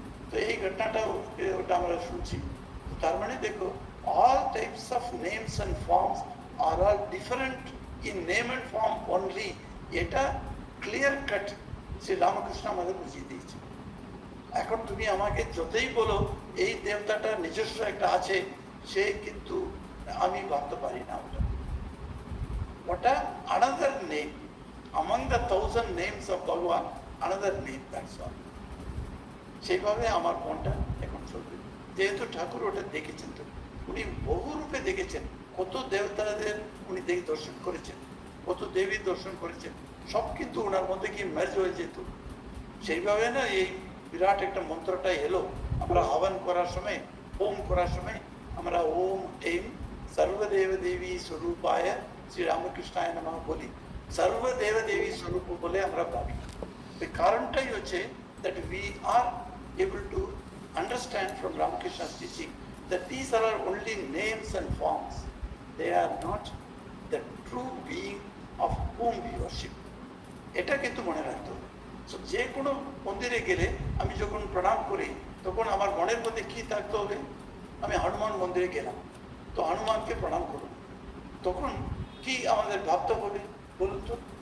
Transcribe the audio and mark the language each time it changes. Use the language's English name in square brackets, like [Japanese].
[Bangla] তো এই ঘটনাটা ওটা আমরা শুনছি। তার মানে দেখো, [English] all types of names and forms are all different in name and form only. [Bangla] এটা ক্লিয়ার কাট শ্রী রামকৃষ্ণ আমাদের বুঝিয়ে দিয়েছে। এখন তুমি আমাকে যতই বলো এই দেবতাটা নিজস্ব একটা আছে, সে কিন্তু আমি ভাবতে পারি না ওটা। [English] ওটা another name among the 1000 names of Bhagavan, another name, that's all. [Bangla] সেইভাবে আমার মনটা এখন চলবে, যেহেতু ঠাকুর ওটা দেখেছেন। তো উনি বহু রূপে দেখেছেন, কত দেবতাদের উনি দর্শন করেছেন, কত দেবী দর্শন করেছেন, সব কিন্তু ওনার মধ্যে কি ম্যাচ হয়ে যেত। সেইভাবে না এই বিরাট একটা মন্ত্রটা এলো। আমরা আহ্বান করার সময়, ওম করার সময় আমরা ওম এইম সর্বদেব দেবী স্বরূপায় শ্রী রামকৃষ্ণায় নমঃ বলি। সর্বদেব দেবী স্বরূপ বলে আমরা ভাবি। এই কারণটাই হচ্ছে [English] that we are able to understand from Ramakrishna's teaching that these are only names and forms. They are not the true being of whom we worship. [Bangla] এটা কিন্তু মনে রাখতে হবে। So, যে কোনো মন্দিরে গেলে আমি যখন প্রণাম করি তখন আমার মনের মধ্যে কি থাকতে হবে? আমি হনুমান মন্দিরে গেলাম, তো হনুমানকে প্রণাম করুন, তখন কি আমাদের ভাবতে হবে বলুন তো?